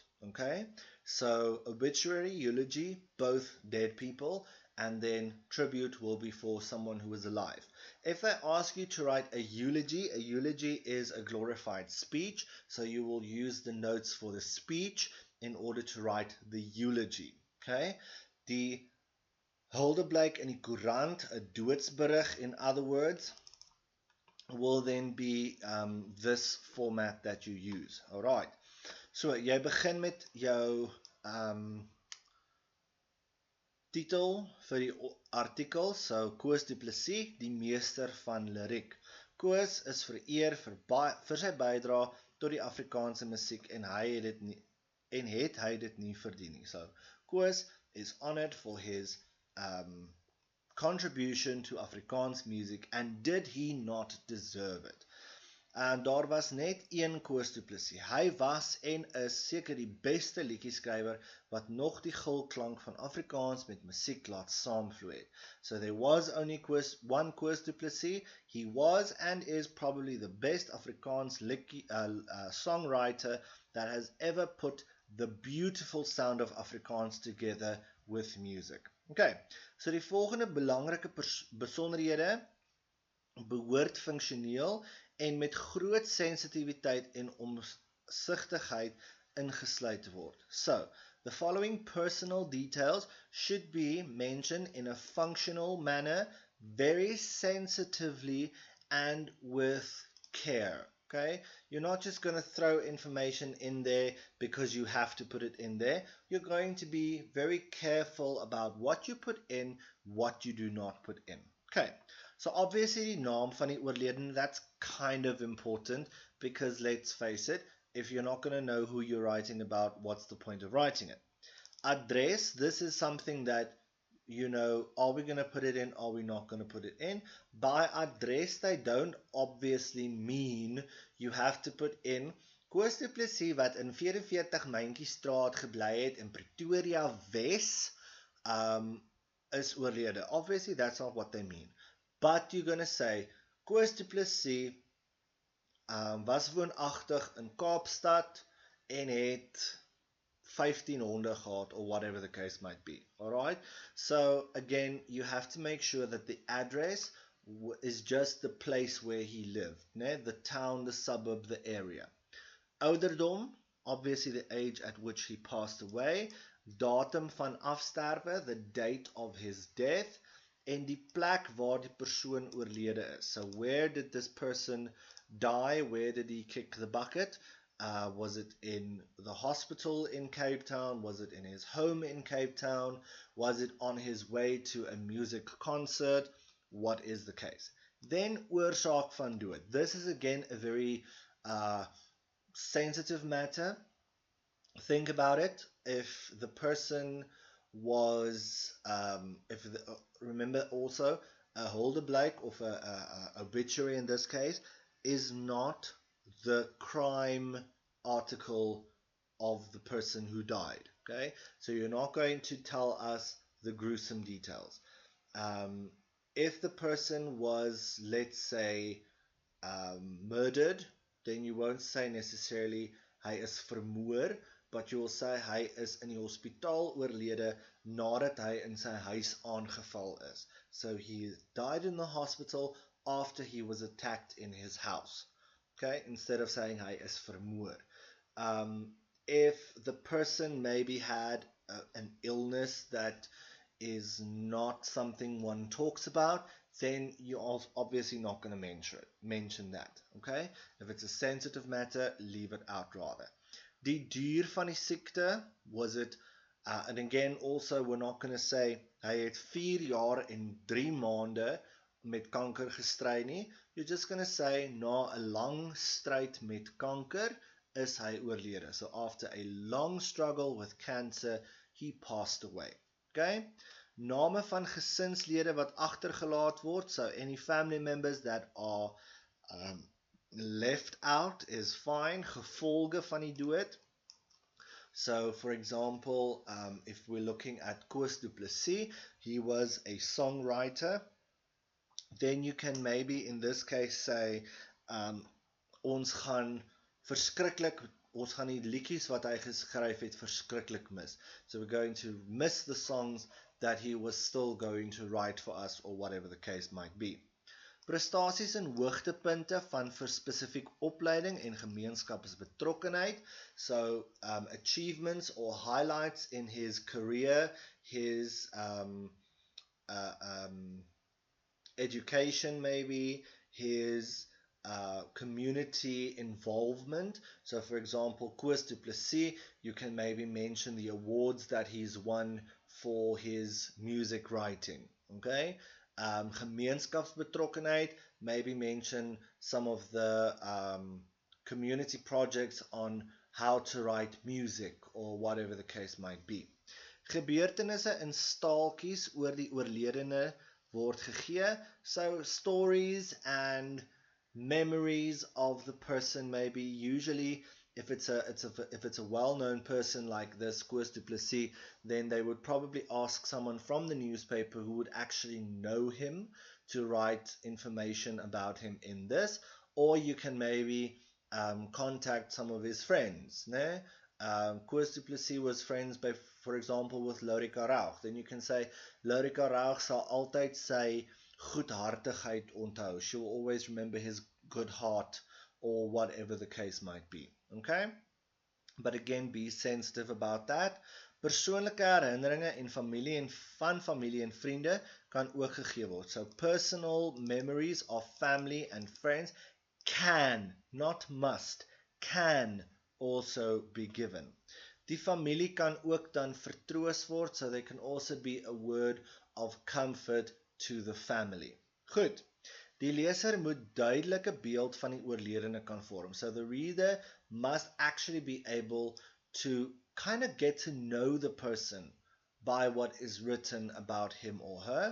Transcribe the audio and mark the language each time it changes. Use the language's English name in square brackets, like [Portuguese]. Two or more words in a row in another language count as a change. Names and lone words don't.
[English] Okay, so obituary, eulogy, both dead people, and then tribute will be for someone who is alive. If they ask you to write a eulogy is a glorified speech, so you will use the notes for the speech in order to write the eulogy. Okay, [Afrikaans] die Huldeblyk in die koerant, 'n doodsberig [English] in other words, will then be this format that you use. [Afrikaans] Alright, so jy begin met jou titel vir die artikel. So Koos Du Plessis, die meester van liriek. Koos is vereer vir sy bydrae tot die Afrikaanse musiek en het hy dit nie verdien nie. [English] So Koos is honored for his contribution to Afrikaans music, and did he not deserve it? [Afrikaans] Daar was net een Koos Du Plessis. Hy was en is seker die beste liedjieskrywer wat nog die gulklank van Afrikaans met musiek laat saamvloei. [English] So there was only one Koos Du Plessis. He was and is probably the best Afrikaans songwriter that has ever put the beautiful sound of Afrikaans together with music. [Afrikaans] Okay, so die volgende belangrike besonderhede behoort funksioneel en met groot sensitiwiteit en omsigtigheid ingesluit te word. [English] So, the following personal details should be mentioned in a functional manner, very sensitively and with care. Okay, you're not just going to throw information in there because you have to put it in there. You're going to be very careful about what you put in, what you do not put in. [Afrikaans] Okay, so obviously die naam van die oorledene, [English] that's kind of important because let's face it, if you're not going to know who you're writing about, what's the point of writing it? Adres, this is something that, you know, are we going to put it in, are we not going to put it in? By adres, they don't obviously mean you have to put in Koos Du Plessis [Afrikaans] wat in 44 Myntjiestraat gebly het in Pretoria Wes is oorlede. [English] Obviously that's not what they mean. But you're going to say [Afrikaans] Koos Du Plessis was woonagtig in Kaapstad en het 15 honde gehad, [English] or whatever the case might be. Alright, so again, you have to make sure that the address is just the place where he lived, the town, the suburb, the area. Ouderdom, obviously the age at which he passed away. [Afrikaans] Datum van afsterwe, [English] the date of his death. [Afrikaans] En die plek waar die persoon oorlede is. [English] So where did this person die? Where did he kick the bucket? Was it in the hospital in Cape Town? Was it in his home in Cape Town? Was it on his way to a music concert? What is the case? Then [Afrikaans] oorsaak van dood. [English] This is again a very sensitive matter. Think about it. If the person was, remember also, a Huldeblyk of a obituary in this case is not the crime article of the person who died. Okay, so you're not going to tell us the gruesome details. If the person was, let's say, murdered, then you won't say necessarily [Afrikaans] hy is vermoor, [English] but you will say hy is in die hospitaal oorlede nadat hy in sy huis aangeval is. So he died in the hospital after he was attacked in his house. Okay, instead of saying [Afrikaans] hy is vermoor. [English] If the person maybe had an illness that is not something one talks about, then you're obviously not going to mention that. Okay? If it's a sensitive matter, leave it out rather. [Afrikaans] Die duur van die siekte, [English] was it, and again also we're not going to say [Afrikaans] hy het 4 jaar en 3 maande met kanker gestry nie. [English] You're just going to say [Afrikaans] na 'n lang stryd met kanker is hy oorlede. [English] So after a long struggle with cancer, he passed away. [Afrikaans] Okay? Name van gesinslede wat agtergelaat word, [English] so any family members that are left out is fine. [Afrikaans] Gevolge van die dood. [English] So for example, if we're looking at Koos Du Plessis, he was a songwriter. Then you can maybe in this case say, [Afrikaans] ons gaan die liedjies wat hy geskryf het verskriklik mis. [English] So we're going to miss the songs that he was still going to write for us, or whatever the case might be. [Afrikaans] Prestasies en hoogtepunte van vir spesifiek opleiding en gemeenskapsbetrokkenheid. [English] So achievements or highlights in his career, his education maybe, his community involvement. So for example, Koos Du Plessis, you can maybe mention the awards that he's won for his music writing. Okay? Gemeenskapsbetrokkenheid, maybe mention some of the community projects on how to write music, or whatever the case might be. [Afrikaans] Gebeurtenisse in staaltjies oor die oorledene word gegee. [English] So stories and memories of the person, maybe usually if it's a well-known person like this, Koos Du Plessis, then they would probably ask someone from the newspaper who would actually know him to write information about him in this, or you can maybe contact some of his friends. [Afrikaans] Ne? [English] Koos Du Plessis was friends, for example, with Lorika Rauch. Then you can say, [Afrikaans] Lorika Rauch sal altyd sy goedhartigheid onthou. [English] She will always remember his good heart, or whatever the case might be. Okay? But again, be sensitive about that. [Afrikaans] Persoonlike herinneringe en van familie en vriende kan ook gegee word. [English] So personal memories of family and friends can, not must, can also be given. [Afrikaans] Die familie kan ook dan vertroos word, [English] so they can also be a word of comfort to the family. [Afrikaans] Goed. Die leser moet duidelike beeld van die oorledene kan vorm. [English] So the reader must actually be able to kind of get to know the person by what is written about him or her.